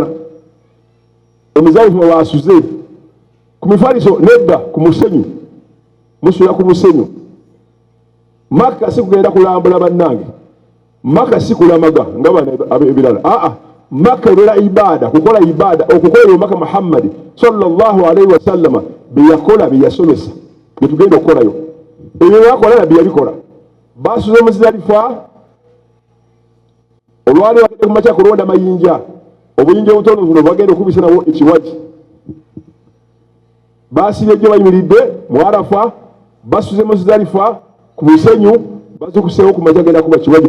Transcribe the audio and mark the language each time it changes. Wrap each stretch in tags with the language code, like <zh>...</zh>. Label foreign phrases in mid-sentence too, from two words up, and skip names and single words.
<lg>Omuzdalifa baasuze ku mifaliso nedda ku musenyu, musula ku musenyu. Makka si kugenda kulambula bannange, Makka si kulamaga nga bano ebirala. Makka ebeera ibaada, kukola ibaada, okukola omubaka Muhammad</lg> <ar>صلى الله عليه وسلم</ar> <lg>bye yakola bye yasomesa bye tugenda okukolayo. Ebyo byakola nabbi yabikola. Baasuze Muzdalifa, olwali bagenda ku makya kulonda mayinja, obuyinja obutono buno bagenda okubisa nawo ekiwagi. Baasibye ejjo bayimiridde mu Arafa, basuze Muzdalifa ku musenyu, bazukuseewo ku makya genda kuba kiwagi.</lg>